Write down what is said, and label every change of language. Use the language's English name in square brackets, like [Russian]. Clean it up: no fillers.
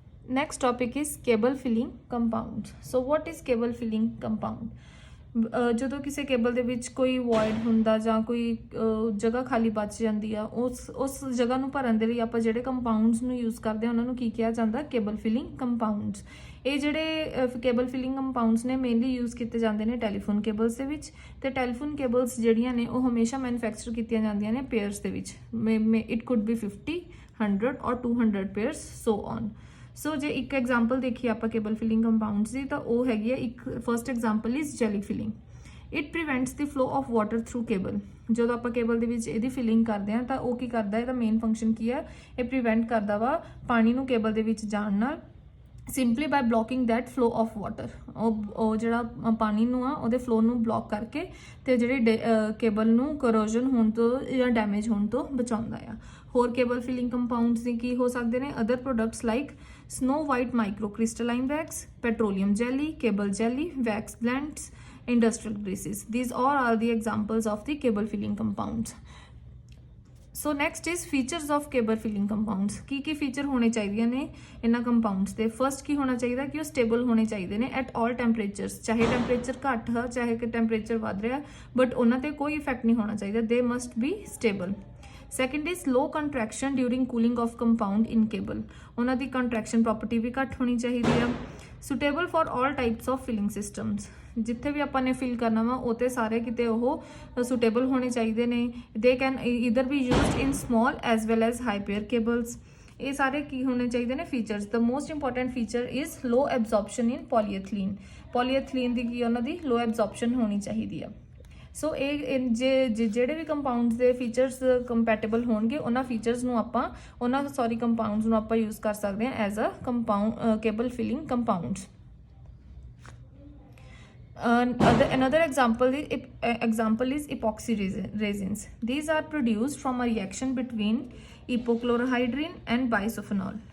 [English] Next topic is cable filling compounds. So what is cable filling compound? [Punjabi] ਜਦੋਂ ਕਿਸੇ cable ਦੇ ਵਿੱਚ ਕੋਈ ਵੋਇਡ ਹੁੰਦਾ ਜਾਂ ਕੋਈ ਜਗ੍ਹਾ ਖਾਲੀ ਬਚ ਜਾਂਦੀ ਆ, ਉਸ ਜਗ੍ਹਾ ਨੂੰ ਭਰਨ ਦੇ ਲਈ ਆਪਾਂ ਜਿਹੜੇ ਕੰਪਾਊਂਡਸ ਨੂੰ ਯੂਜ਼ ਕਰਦੇ ਆ ਉਹਨਾਂ ਨੂੰ ਕੀ ਕਿਹਾ ਜਾਂਦਾ? Cable filling compounds. ਇਹ ਜਿਹੜੇ ਕੇਬਲ ਫਿਲਿੰਗ ਕੰਪਾਊਂਡਸ ਨੇ ਮੇਨਲੀ ਯੂਜ਼ ਕੀਤੇ ਜਾਂਦੇ ਨੇ ਟੈਲੀਫੋਨ ਕੇਬਲਸ ਦੇ ਵਿੱਚ, ਤੇ ਟੈਲੀਫੋਨ ਕੇਬਲਸ ਜਿਹੜੀਆਂ ਨੇ ਉਹ ਹਮੇਸ਼ਾ ਮੈਨੂਫੈਕਚਰ ਕੀਤੀਆਂ ਜਾਂਦੀਆਂ ਨੇ ਪੇਅਰਸ ਦੇ ਵਿੱਚ। [English] It could be 50, 100 or 200 pairs so on. [Punjabi] ਸੋ ਜੇ ਇੱਕ ਐਗਜ਼ਾਮਪਲ ਦੇਖੀਏ ਆਪਾਂ ਕੇਬਲ ਫਿਲਿੰਗ ਕੰਪਾਊਂਡਸ ਦੀ, ਤਾਂ ਉਹ ਹੈਗੀ ਹੈ ਇੱਕ [English] First example is jelly filling. It prevents the flow of water through cable. [Punjabi] ਜਦੋਂ ਆਪਾਂ ਕੇਬਲ ਦੇ ਵਿੱਚ ਇਹਦੀ ਫਿਲਿੰਗ ਕਰਦੇ ਹਾਂ ਤਾਂ ਉਹ ਕੀ ਕਰਦਾ, ਇਹਦਾ ਮੇਨ ਫੰਕਸ਼ਨ ਕੀ ਹੈ? ਇਹ ਪ੍ਰੀਵੈਂਟ ਕਰਦਾ ਵਾ ਪਾਣੀ ਨੂੰ ਕੇਬਲ ਦੇ ਵਿੱਚ ਜਾਣ ਨਾਲ, [English] Simply by blocking that flow of water. [Punjabi] ਉਹ ਜਿਹੜਾ ਪਾਣੀ ਨੂੰ ਆ ਉਹਦੇ ਫਲੋ ਨੂੰ ਬਲੋਕ ਕਰਕੇ ਤੇ ਜਿਹੜੀ ਕੇਬਲ ਨੂੰ ਕਰੋਜਨ ਹੋਣ ਤੋਂ ਜਾਂ ਡੈਮੇਜ ਹੋਣ ਤੋਂ ਬਚਾਉਂਦਾ ਆ। ਹੋਰ ਕੇਬਲ ਫਿਲਿੰਗ ਕੰਪਾਊਂਡਸ ਦੀ ਕੀ ਹੋ ਸਕਦੇ ਨੇ? [English] Other products like snow white microcrystalline wax, petroleum jelly, cable jelly, wax blends, industrial greases. These all are the examples of the cable filling compounds. So next is features of cable filling compounds. [Punjabi] Ki feature ਹੋਣੇ ਚਾਹੀਦੇ ਨੇ ਇਹਨਾਂ compounds ਦੇ? First ਕੀ ਹੋਣਾ ਚਾਹੀਦਾ ਕਿ ਉਹ stable ਹੋਣੇ ਚਾਹੀਦੇ ਨੇ [English] At all temperatures. [Punjabi] ਚਾਹੇ ਟੈਂਪਰੇਚਰ ਘੱਟ ਹੈ ਚਾਹੇ ਕਿ ਟੈਂਪਰੇਚਰ ਵੱਧ ਰਿਹਾ, ਬਟ ਉਹਨਾਂ ਤੇ ਕੋਈ ਇਫੈਕਟ ਨਹੀਂ ਹੋਣਾ ਚਾਹੀਦਾ। [English] They must be stable. Second is low contraction during cooling of compound in cable. [Punjabi] ਉਹਨਾਂ ਦੀ ਕੰਟਰੈਕਸ਼ਨ ਪ੍ਰੋਪਰਟੀ ਵੀ ਘੱਟ ਹੋਣੀ ਚਾਹੀਦੀ ਆ। [English] Suitable for all types of filling systems. [Punjabi] ਜਿੱਥੇ ਵੀ ਆਪਾਂ ਨੇ ਫਿਲ ਕਰਨਾ ਵਾ ਉਹ ਤੇ ਸਾਰੇ ਕਿਤੇ ਉਹ ਸੁਟੇਬਲ ਹੋਣੇ ਚਾਹੀਦੇ ਨੇ। [English] They can either be used in small as well as high pair cables. [Punjabi] ਇਹ ਸਾਰੇ ਕੀ ਹੋਣੇ ਚਾਹੀਦੇ ਨੇ features? [English] The most important feature is low absorption in polyethylene. [Punjabi] ਪੋਲੀਐਥਲੀਨ ਦੀ ਕੀ ਉਹਨਾਂ ਦੀ ਲੋ ਐਬਜ਼ੌਰਪਸ਼ਨ ਹੋਣੀ ਚਾਹੀਦੀ ਆ। ਸੋ ਇਹ ਜਿਹੜੇ ਵੀ ਕੰਪਾਊਂਡਸ ਦੇ ਫੀਚਰਸ ਕੰਪੈਟੇਬਲ ਹੋਣਗੇ ਉਹਨਾਂ ਫੀਚਰਸ ਨੂੰ ਆਪਾਂ ਕੰਪਾਊਂਡਸ ਨੂੰ ਆਪਾਂ ਯੂਜ਼ ਕਰ ਸਕਦੇ ਹਾਂ [English] As a cable filling compounds. Another example is epoxy resins. These are produced from a reaction between ipochlorohydrin and bisulfonol.